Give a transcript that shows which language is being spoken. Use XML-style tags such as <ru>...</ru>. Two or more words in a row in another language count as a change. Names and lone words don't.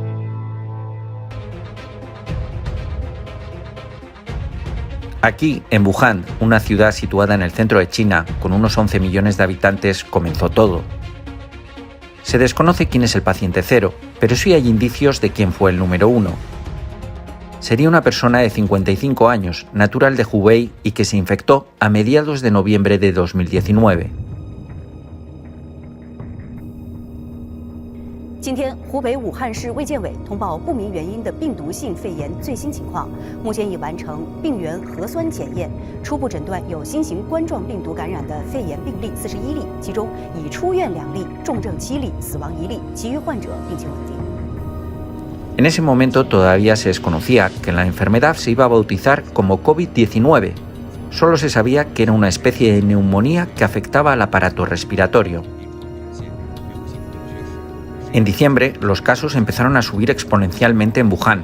<es>Aquí, en Wuhan, una ciudad situada en el centro de China, con unos 11 millones de habitantes, comenzó todo. Se desconoce quién es el paciente cero, pero sí hay indicios de quién fue el número 1. Sería una persona de 55 años, natural de Hubei y que se infectó a mediados de noviembre de 2019.</es> <zh>今天，湖北武汉市卫健委通报不明原因的病毒性肺炎最新情况，目前已完成病原核酸检验，初步诊断有新型冠状病毒感染的肺炎病例41例，其中已出院2例，重症7例，死亡1例，其余患者病情稳定。</zh> <es>En ese momento todavía se desconocía que la enfermedad se iba a bautizar como COVID-19. Solo se sabía que era una especie de neumonía que afectaba al aparato respiratorio. En diciembre, los casos empezaron a subir exponencialmente en Wuhan.</es>